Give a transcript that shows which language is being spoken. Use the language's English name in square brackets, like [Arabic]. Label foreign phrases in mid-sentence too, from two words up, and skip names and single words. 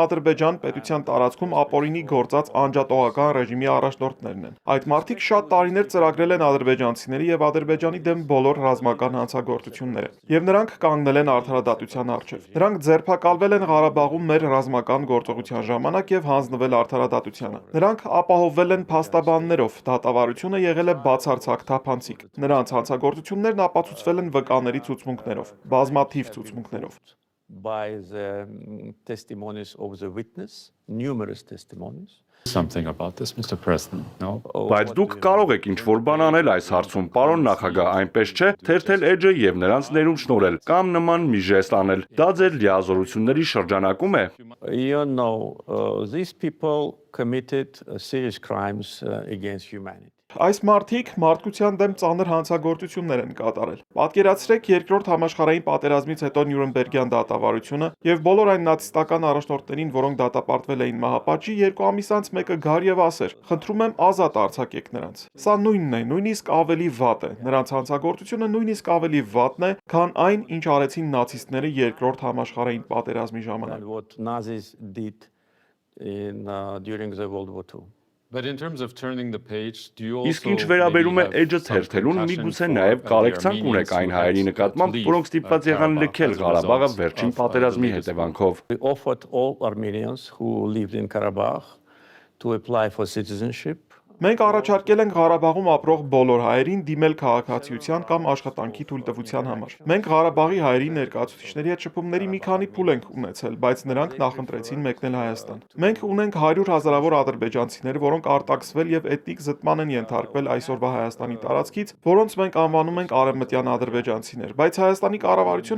[Armenian] Ադրբեջան պետության տարածքում ապօրինի գործած անջատողական ռեժիմի առաջնորդներն են։ Այդ մարտիկ շատ տարիներ ծրագրել են ադրբեջանցիների եւ Ադրբեջանի դեմ բոլոր ռազմական հանցագործությունները։ Եվ նրանք կանգնել են արդարադատության առջև։ Նրանք ձերբակալվել են Ղարաբաղում մեր ռազմական գործողության ժամանակ եւ հանձնվել արդարադատությանը։ Նրանք ապահովվել են փաստաբաններով, դատավարությունը եղել է բացարձակ թափանցիկ։ Նրանց հանցագործություններն ապացուցվել են վկաների ցուցմունքներով, բազմաթիվ ցուցմունքներով։ [English] By the testimonies of the witness, numerous testimonies. Something about this, Mr. President, no? [Armenian] Բայց դուք կարող եք ինչ-որ բան անել այս հարցում, պարոն նախագահ, այնպես չէ, թերթել էջը եւ նրանց ներում շնորհել կամ նման մի ժեստ անել։ Դա ձեր լիազորությունների շրջանակում է։ [English] You know, these people committed serious crimes against humanity. [Armenian] Այս մարդիկ մարդկության դեմ ծանր հանցագործություններ են կատարել։ Պատկերացրեք երկրորդ համաշխարհային պատերազմից հետո Նյուրնբերգյան դատավարությունը եւ բոլոր այն նացիստական առաջնորդներին, որոնք դատապարտվել էին մահապատժի, 2 ամիս անց մեկը գար եւ ասեր. «Խնդրում եմ ազատ արձակեք նրանց»։ Սա նույնն է, նույնիսկ ավելի վատ է։ Նրանց հանցագործությունը նույնիսկ ավելի վատն է, քան այն, ինչ արեցին նացիստները երկրորդ համաշխարհային պատերազմի ժամանակ։ [English] What Nazis did during the World War II. But in terms of turning the page, do you also [Armenian] Իսկ ինչ վերաբերում է էջը թերթելուն, միգուցե նաև կարեկցանք ունեք այն հայերի նկատմամբ, որոնք ստիպված եղան լքել Ղարաբաղը վերջին պատերազմի հետևանքով։ [English] We offered all Armenians who lived in Karabakh to apply for citizenship. [Armenian] Մենք առաջարկել ենք Ղարաբաղում ապրող բոլոր հայերին դիմել քաղաքացիության կամ աշխատանքի թույլտվության համար։ Մենք Ղարաբաղի հայերի ներկայացուցիչների հետ շփումների մի քանի փուլ ենք ունեցել, բայց նրանք նախընտրեցին մեկնել Հայաստան։ Մենք ունենք 100 հազարավոր ադրբեջանցիներ, որոնք արտաքսվել եւ էթնիկ զտման են ենթարկվել այսօրվա Հայաստանի տարածքից, որոնց մենք անվանում ենք արևմտյան ադրբեջանցիներ, բայց Հայաստանի կառավարությունը